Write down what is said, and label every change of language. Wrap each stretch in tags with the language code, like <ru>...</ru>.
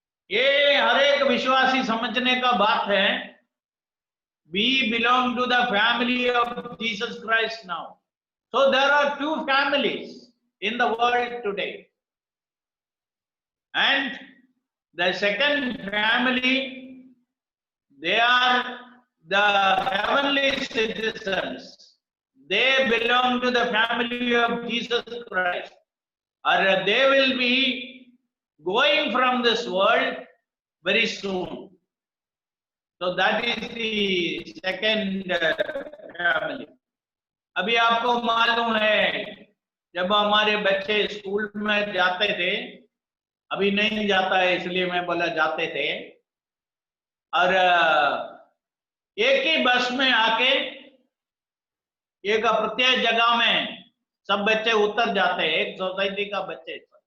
<hi>ये हर एक विश्वासी समझने का बात है।</hi> <en>We belong to the family of Jesus Christ now. So there are two families in the world today. And the second family, they are the heavenly citizens. They belong to the family of Jesus Christ. Or they will be going from this world very soon. So that is the second family.</en> <hi>अभी आपको मालूम है, जब हमारे बच्चे school में जाते थे, अभी नहीं जाता है इसलिए मैं बोला जाते थे, और एक ही बस में आके एक प्रत्येक जगह में सब बच्चे उतर जाते हैं, एक सोसाइटी का बच्चे।</hi>